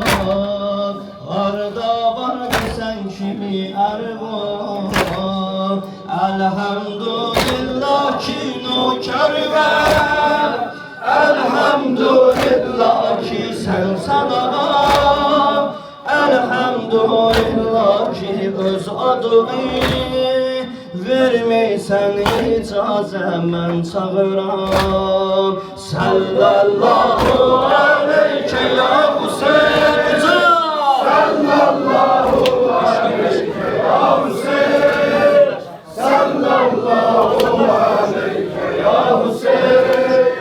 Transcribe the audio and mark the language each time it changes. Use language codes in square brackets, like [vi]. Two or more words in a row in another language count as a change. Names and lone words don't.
[az] Harda var mı sen kimi erbab? Elhamdülillah ki nokeriver, elhamdülillah ki sen salavat, elhamdülillah ki öz adını vermeysen icazə mən çağıram. [ar] صلى الله عليك يا حسين صلى الله عليك يا حسين صلى الله عليك يا حسين.